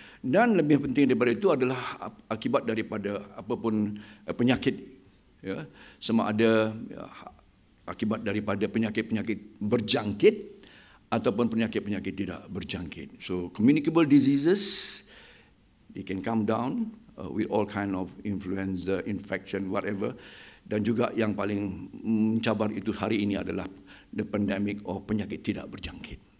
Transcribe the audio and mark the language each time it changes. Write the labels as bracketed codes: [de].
[ms] Dan lebih penting daripada itu adalah akibat daripada apapun penyakit, sama ada akibat daripada penyakit-penyakit berjangkit ataupun penyakit-penyakit tidak berjangkit. [en] So communicable diseases, they can come down with all kind of influenza, infection, whatever. [ms] Dan juga yang paling mencabar itu hari ini adalah [en] the pandemic of [ms] penyakit tidak berjangkit.